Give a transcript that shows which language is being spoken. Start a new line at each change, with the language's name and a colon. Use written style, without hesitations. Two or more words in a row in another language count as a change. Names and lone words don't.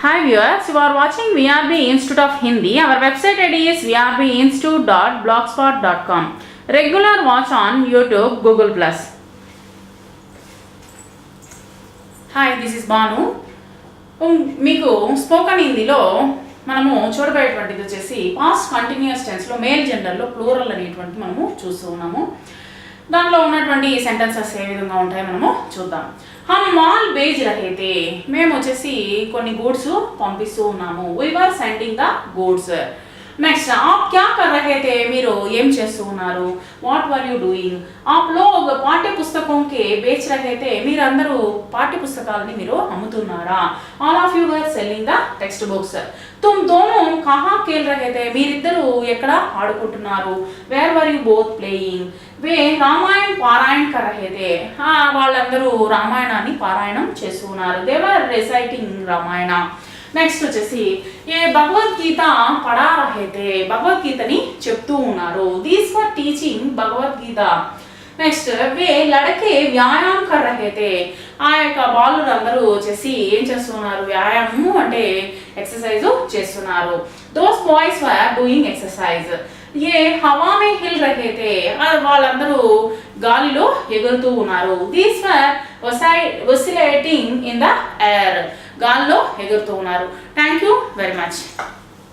English: Hi viewers, you are watching VRB Institute of Hindi. Our website ID is vrbinstitute.blogspot.com. Regular watch on YouTube, Google+. Hi, this is Banu.
Telugu: మీకు స్పోకన్ హిందీలో మనము చూడబోయేటువంటిది వచ్చేసి
English: past continuous
Telugu: టెన్స్లో
English: male gender
Telugu: ప్లూరల్ అనేటువంటి మనము చూస్తూ ఉన్నాము. దానిలో ఉన్నటువంటి సెంటెన్సెస్ ఏ విధంగా ఉంటాయో మనము చూద్దాం.
Hindi: हम माल भेज रहे थे,
Telugu: మేము వచ్చేసి కొన్ని గూడ్స్ పంపిస్తూ ఉన్నాము.
English: We were sending the goods. Next
Hindi: आप क्या कर रहे थे,
Telugu: మీరు ఏం చేస్తూ ఉన్నారు.
English: What were you doing.
Hindi: आप लोग पाठ्य पुस्तक के बेच रहे थे,
Telugu: మీరందరూ పాఠ్య పుస్తకాలని మీరు అమ్ముతున్నారా.
English: All of you were selling the text books.
Hindi: तुम दोनों कहाँ खेल रहे थे,
Telugu: మీరిద్దరూ ఎక్కడ ఆడుకుంటున్నారు.
English: Where were you both playing.
Hindi: वे रामायण पारायण कर रहे थे,
Telugu: వాళ్ళందరూ రామాయణాన్ని పారాయణం చేస్తున్నారు.
English: They were reciting Ramayana. Next వచ్చేసి
Hindi: ये भगवद्गीता पढ़ा रहे
English: थे,
Telugu: భగవద్గీతని చెప్తూ ఉన్నారు.
English: These for teaching Bhagavad Gita. Next
Hindi: वे लड़के व्यायाम कर रहे थे,
Telugu: ఆ యొక్క బాలురందరూ వచ్చేసి ఏం చేస్తున్నారు. వ్యాయామం అంటే ఎక్సర్సైజ్ చేస్తున్నారు.
English: Those boys were doing exercise.
Hindi: ये हवा में हिल रहे थे,
Telugu: వాళ్ళందరూ గాలిలో ఎగురుతూ ఉన్నారు.
English: These were oscillating in the air,
Telugu: గాల్లో ఎగురుతూ ఉన్నారు.
English: Thank you very much.